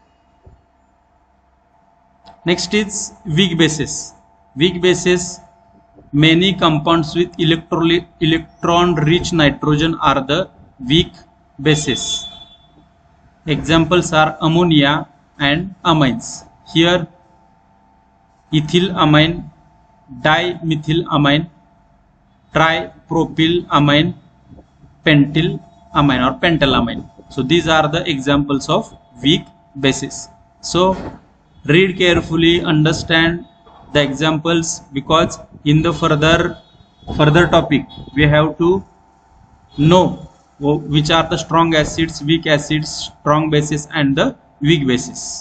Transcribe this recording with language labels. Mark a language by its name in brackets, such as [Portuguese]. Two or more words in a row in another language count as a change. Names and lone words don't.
[English] Next is weak bases. Weak bases, many compounds with electron rich nitrogen are the weak bases. Examples are ammonia and amines. Here ethylamine, dimethylamine, tripropylamine, pentylamine or pentylamine. So these are the examples of weak bases. So read carefully, understand the examples, because in the further topic we have to know which are the strong acids, weak acids, strong bases and the weak bases.